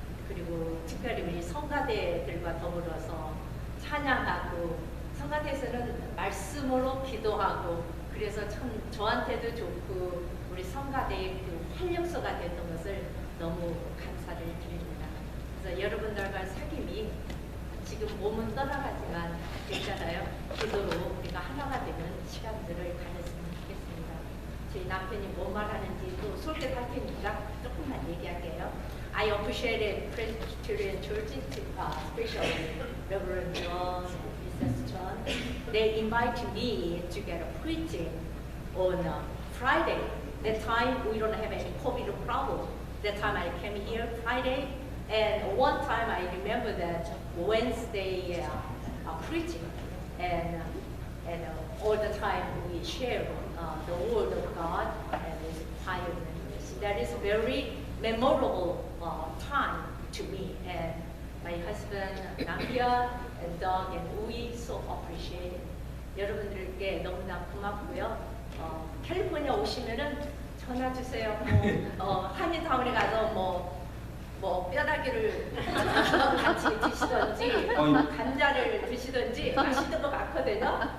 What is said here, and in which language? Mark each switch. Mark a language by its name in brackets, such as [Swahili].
[Korean] 그리고 특별히 우리 성가대들과 더불어서 찬양하고 성가대에서는 말씀으로 기도하고 그래서 참 저한테도 좋고 우리 성가대의 그 활력소가 됐던 것을 너무 감사를 드립니다. 그래서 여러분들과 사귐이 지금 몸은 떠나가지만 있잖아요. 기도로 우리가 하나가 되는 시간들을 가졌으면 좋겠습니다. 저희 남편이 뭐 말하는지 또 솔깃 할 테니까 조금만 얘기할게요. [English] I appreciated Presbyterian Church, especially Reverend John and Mrs. John. They invited me to get a preaching on Friday. That time we don't have any COVID problem. That time I came here Friday, and one time I remember that Wednesday preaching, and all the time we share the word of God and with fire members. That is very memorable time to me, and my husband Nakia and Doug and we so appreciate it. [Korean] 여러분들께 너무나 고맙고요. 캘리포니아 오시면은 전화 주세요. 한인타운에 가서 뭐 뼈다귀를 같이 드시던지 감자를 드시던지 맛있는 거 많거든요.